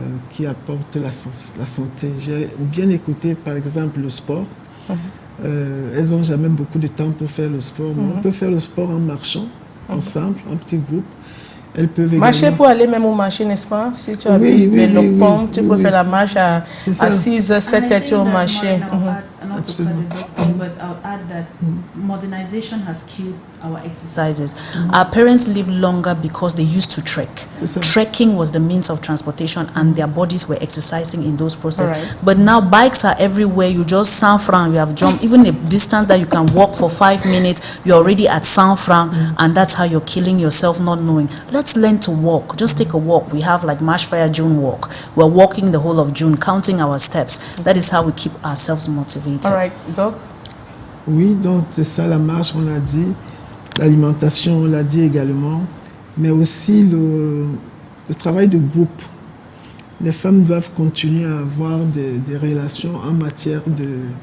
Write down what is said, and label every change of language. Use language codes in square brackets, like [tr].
[fr] qui apportent la santé. J'ai bien écouté, par exemple, le sport. Elles n'ont jamais beaucoup de temps pour faire le sport. Mais on peut faire le sport en marchant, ensemble, en petit groupe. Elles peuvent également... Marcher pour aller même au marché, n'est-ce pas? Si tu as le pont, tu peux faire la marche à 6h, 7h, tu es au marché. Absolument. [en] But I'll add that modernization has killed our exercises. Our parents lived longer because they used to trek. Trekking was the means of transportation and their bodies were exercising in those processes. But now bikes are everywhere. You just San Fran, you have jumped, even a distance that you can walk for 5 minutes, you're already at San Fran, and that's how you're killing yourself not knowing. Let's learn to walk. Just take a walk. We have like Marshfire June walk. We're walking the whole of June, counting our steps. That is how we keep ourselves motivated. All right, Doc? [fr] Oui, donc c'est ça la marche, on l'a dit. L'alimentation, on l'a dit également. Mais aussi le travail de groupe. Les femmes doivent continuer à avoir des relations en matière de...